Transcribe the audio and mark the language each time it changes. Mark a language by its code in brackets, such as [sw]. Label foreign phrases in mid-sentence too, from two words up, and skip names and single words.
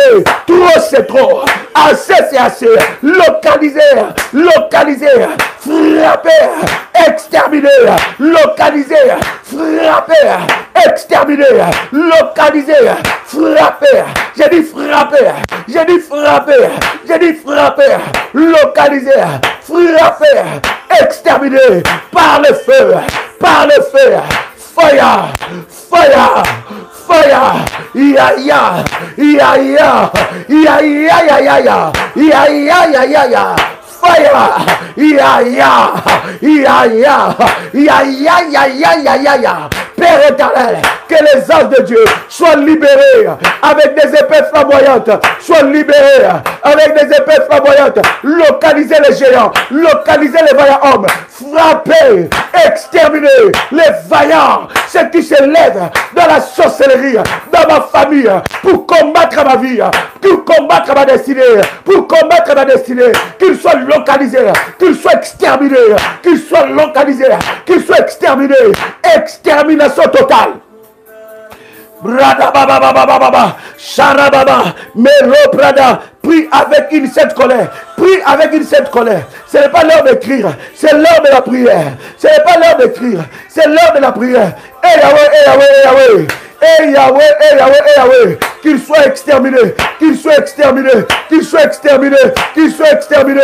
[fr] Trop c'est trop, assez c'est assez, localiser, frapper, exterminer, localiser, frapper, exterminer, localiser, frapper. J'ai dit frapper, j'ai dit frapper, j'ai dit frapper, localiser, frapper, exterminer par le feu, [en] fire, fire, fire, ya ya, ya ya, ya ya ya ya ya, ya ya ya ya ya. Fire, ya ya, ya ya, ya ya ya ya ya ya ya. [fr] Père éternel, que les anges de Dieu soient libérés avec des épées flamboyantes, soient libérés avec des épées flamboyantes. Localiser les géants, localiser les vaillants hommes, frapper, exterminer les vaillants, ceux qui se lèvent dans la sorcellerie, dans ma famille, pour combattre ma vie, pour combattre ma destinée, pour combattre ma destinée, qu'ils soient localisés, qu'ils soient exterminés, qu'ils soient localisés, qu'ils soient exterminés. Extermination totale. Brada baba baba baba, Sharababa, Melo Prada, prie avec une sainte colère, prie avec une sainte colère. Ce n'est pas l'heure d'écrire, c'est l'heure de la prière. Ce n'est pas l'heure d'écrire, c'est l'heure de la prière. Eh Yahweh, eh Yahweh, eh Yahweh. Eh Yahweh, eh Yahweh, eh Yahweh, qu'il soit exterminé, qu'il soit exterminé, qu'il soit exterminé, qu'il soit exterminé.